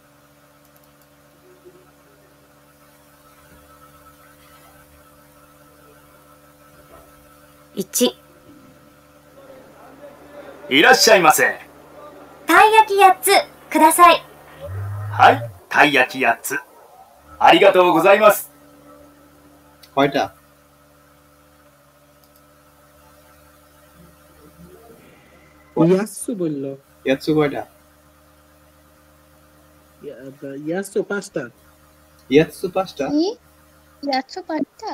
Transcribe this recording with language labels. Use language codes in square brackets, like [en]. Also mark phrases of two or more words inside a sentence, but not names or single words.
[ja] 1、いらっしゃいませ。たい焼き8つください。はい、たい焼き8つ。ありがとうございます。 [bn] কয়টা? ইয়াসু বললো। ইয়াৎসু কয়টা? ইয়াসু 5টা। ইয়াৎসু 5টা? কি 105টা?